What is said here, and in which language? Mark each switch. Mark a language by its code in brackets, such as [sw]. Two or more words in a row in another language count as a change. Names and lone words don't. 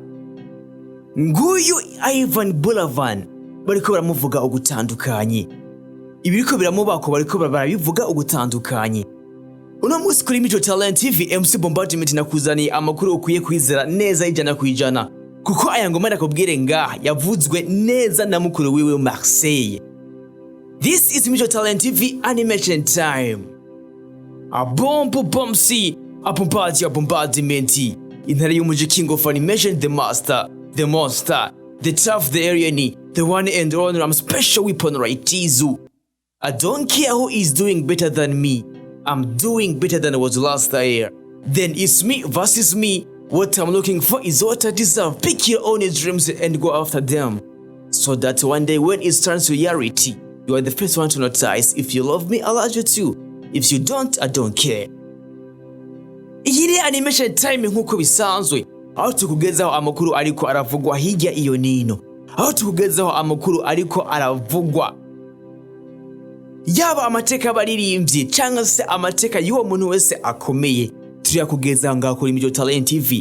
[rn] Nguyu YVAN BURAVAN bariko baramuvuga ugutandukanye. Ibiriko biramubako bariko barabivuga ugutandukanye. Uno munsi kuri Mico Talent TV MC Bombardment nakuzaniye amakuru ukwiye kwizera neza ijana kwijana, kuko aya ngoma nakubwire ngaha yavuzwe neza na mukuru wiwe Marseille. [en] This is Mico Talent TV animation time. A bomb-si a bombardment. [rn] Intare y'umuji [en] king of animation, the master, the monster, the tough, the alien, the one and only, I'm special weapon right Tizu. I don't care who is doing better than me. I'm doing better than I was last year. Then it's me versus me. What I'm looking for is what I deserve. Pick your own dreams and go after them, so that one day when it turns to reality, you are the first one to notice. If you love me, I'll love you too. If you don't, I don't care. [rn] Iyi ni [en] animation time [rn] nkuko bisanzwe. Aho tukugezaho amakuru ariko aravugwa hirya iyo nino. Aho tukugezaho amakuru ariko aravugwa, yaba amateka baririmbye cyangwa se amateka y'uwo muntu wese akomeye, turiyakugeza ngaho kuri Mico Talent TV.